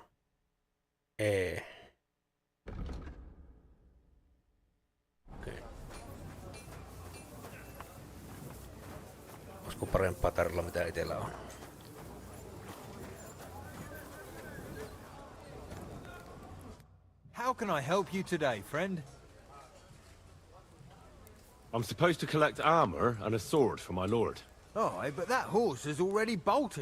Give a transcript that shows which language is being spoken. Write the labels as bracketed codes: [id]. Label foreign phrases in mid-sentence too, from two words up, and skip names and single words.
[fi] E. Okei. Olisiko parempaa tarjolla mitä itellä on? [en] How can I help you today, friend? I'm supposed to collect armor and a sword for my lord. Aye, but that horse is already bolted.